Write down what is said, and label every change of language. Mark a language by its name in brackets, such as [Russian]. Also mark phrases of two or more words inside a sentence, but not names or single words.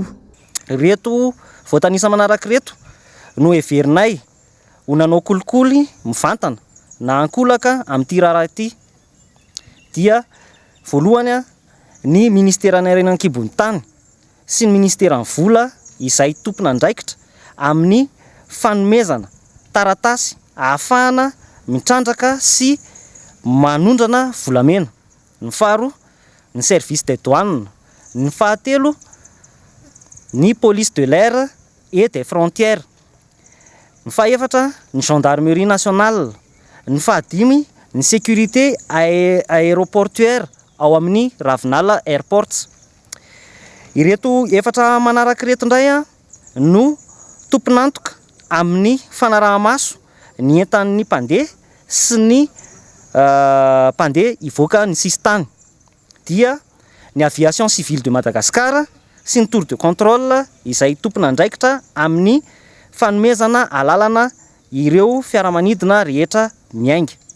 [Malagasy] Reto voatanisa manaraka reto no heverinay ho nanao kolikoly mivantana na ankolaka amin'ity raharaha ity dia voalohany ny ministera ny Renan-kibon'ny tany sy ny ministera ny vola izay tompona andraikitra amin'ny fanomezana taratasy ahafahana mitrandraka sy manondrana volamena. Ny faharoa ny [French] service des douanes, [Malagasy] ny fahatelo ny [French] police de l'air et des frontières, [Malagasy] ny fahaefatra ny [French] gendarmerie nationale, [Malagasy] ny fahadimy ny [French] sécurité aéroportuaire [Malagasy] ao amin'ny Ravinala Airports. Ireto efatra manaraka reto indray no tompon'antoka amin'ny fanaraha-maso ny entan'ny mpandeha sy ny mpandeha ivoaka ny sisitany dia ny [French] aviation civile de Madagascar [Malagasy] sy ny [French] tour de contrôle [Malagasy] izay tompona andraikitra amin'ny fanomezana alalana ireo fiaramanidina rehetra miainga.